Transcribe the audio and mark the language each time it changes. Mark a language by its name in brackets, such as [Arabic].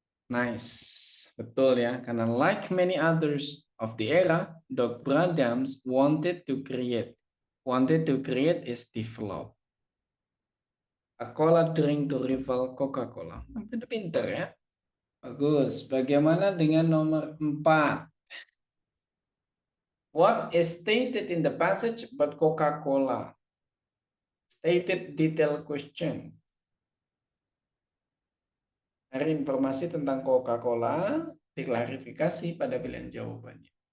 [English] Nice, [Indonesian] betul ya. Karena [English] like many others of the era, Doc Bradams wanted to create is develop a cola drink to rival Coca-Cola. [Indonesian] Pinter ya. Bagus. Bagaimana dengan nomor 4? [English] What is stated in the passage about Coca-Cola? Stated detail question. [Indonesian] Ada informasi tentang Coca-Cola, diklarifikasi pada pilihan jawabannya.